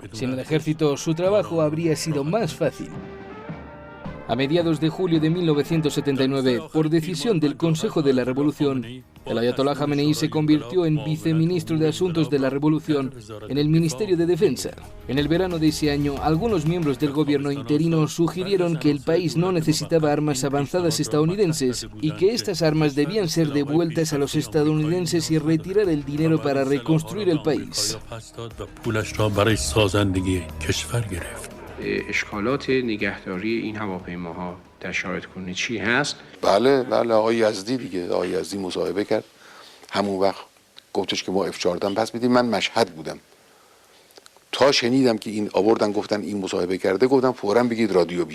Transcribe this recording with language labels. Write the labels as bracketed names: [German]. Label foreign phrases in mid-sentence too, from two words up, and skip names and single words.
[Spanish] Sin el ejército, su trabajo habría sido más fácil. A mediados de julio de 1979, por decisión del Consejo de la Revolución, el ayatolá Jamenei se convirtió en viceministro de Asuntos de la Revolución en el Ministerio de Defensa. En el verano de ese año, algunos miembros del gobierno interino sugirieron que el país no necesitaba armas avanzadas estadounidenses y que estas armas debían ser devueltas a los estadounidenses y retirar el dinero para reconstruir el país. [Persian] اشکالات نگهداری این هواپیماها در شرایط کنونی چی هست؟ بله آقای یزدی دیگه، آقای یزدی مصاحبه کرد همون وقت، گفتش که ما F-14 پس میدیم. من مشهد بودم، تا شنیدم که این آوردن گفتن این مصاحبه کرده، گفتم فوراً بگید رادیو بیاد.